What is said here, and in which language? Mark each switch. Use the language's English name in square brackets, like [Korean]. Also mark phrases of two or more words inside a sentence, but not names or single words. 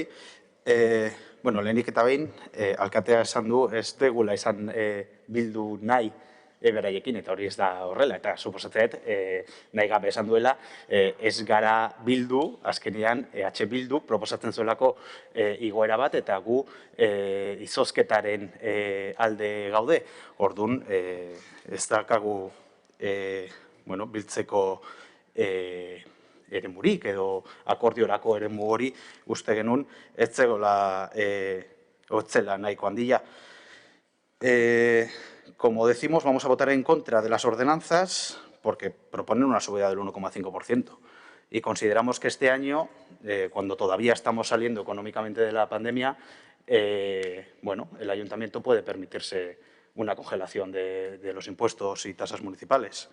[Basque] Lehenik eta behin, alkatea esan du, ez degula izan bildu nahi beraiekin, eta hori ez da horrela, eta suposatzen dut, nahi gabe esan duela, ez gara bildu, azkenean, Bildu proposatzen zuelako igoera bat, eta gu izozketaren alde gaude. Orduan, ez dakagu biltzeko eremurik edo akordiorako eremu hori uste genuen ez zegoela otzela nahiko handia. [Spanish] Como decimos, vamos a votar en contra de las ordenanzas porque proponen una subida del 1,5%. Y consideramos que este año, cuando todavía estamos saliendo económicamente de la pandemia, el ayuntamiento puede permitirse una congelación de los impuestos y tasas municipales.